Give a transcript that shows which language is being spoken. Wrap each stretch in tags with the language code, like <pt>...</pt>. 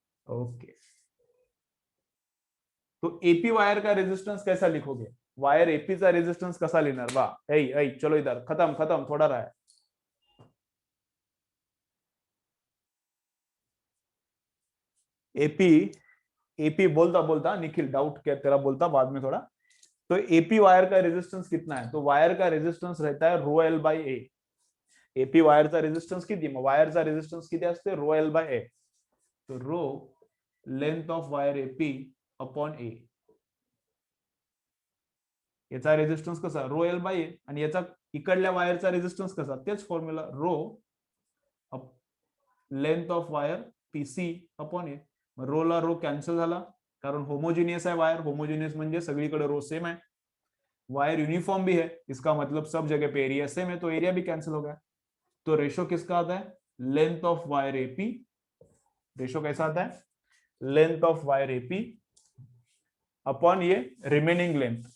<hi>Okay, तो AP wire का resistance कैसा लिखोगे,</hi> <mr>वायर एपी चा रेजिस्टेंस कसा लिहिणार,</mr> <hi>वाह ऐ ऐ चलो इधर, खत्म खत्म, थोड़ा रहा है। एपी, एपी बोलता बोलता निखिल, डाउट क्या तेरा बोलता बाद में थोड़ा। तो एपी वायर का रेजिस्टेंस कितना है, तो वायर का रेजिस्टेंस रहता है rho L by A.</hi> <mr>AP वायरचा रेजिस्टन्स किती, मग वायरचा रेजिस्टन्स किती असते, रो एल बाय ए। तो row length of wire AP upon ए, याचा रेजिस्टन्स कसा, रो एल बाय ए, आणि याचा इकडल्या वायरचा रेजिस्टन्स कसा, तेच formula, row length of wire PC upon A. Row ला रो कॅन्सल झाला,</mr> <hi>कारण होमोजिनियस है वायर,</hi> <mr>होमोजिनियस म्हणजे सगळीकडे रो सेम है,</mr> <hi>वायर यूनिफॉर्म भी है, इसका मतलब सब जगह पे एरिया सेम है, तो एरिया भी कैंसिल हो गया। तो रेशो किसका आता है, length of wire AP, ratio कैसा आता है, length of wire AP upon ये रिमेनिंग लेंथ।</hi>